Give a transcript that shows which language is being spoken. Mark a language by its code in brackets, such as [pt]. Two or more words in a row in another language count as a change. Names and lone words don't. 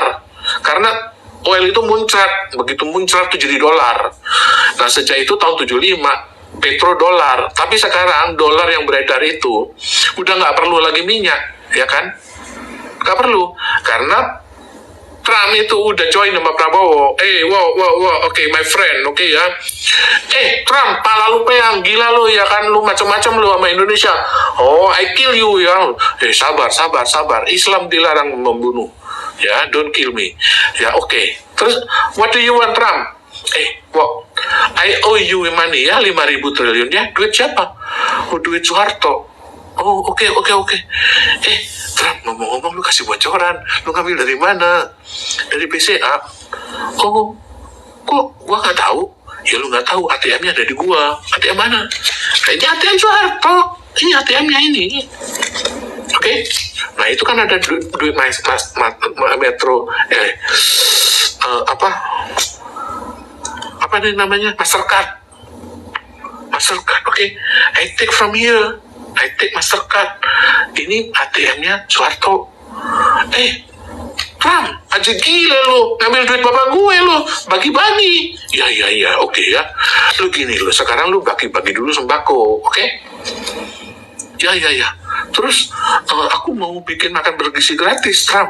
[id] Karena oil itu muncrat, begitu muncrat itu jadi dolar. Nah, sejak itu tahun 75 petrodolar. Tapi sekarang dolar yang beredar itu udah nggak perlu lagi minyak, ya kan? Nggak perlu, karena Trump itu udah join sama Prabowo. Oke, [en] my friend, [id] oke ya. Trump, pala lu peang, gila lu ya kan, lu macam-macam lu sama Indonesia. [en] Oh, I kill you ya. Sabar. [id] Islam dilarang membunuh. Ya, [en] don't kill me. [id] Ya, oke. Terus, [en] what do you want, Trump? I owe you money [id] ya, 5.000 triliun ya. Duit siapa? Duit Soeharto. Oh, oke. Trump, ngomong-ngomong lu kasih bocoran. Lu ngambil dari mana? Dari BCA. Oh, kok gua nggak tahu? Ya lu nggak tahu, ATM-nya ada di gua. ATM mana? Ini ATM Soeharto. Ini ATM-nya ini. Oke? Nah, itu kan ada duit Metro. Apa nih namanya? Mastercard. Oke. [en] I take from here. I take Mastercard. [id] Ini ATM-nya Soeharto. Trump, aja gila lu, ngambil duit bapak gue lu, bagi-bagi. Ya, oke ya. Lu gini lu, sekarang lu bagi-bagi dulu sembako, oke? Ya. Terus aku mau bikin makan bergizi gratis, Trump.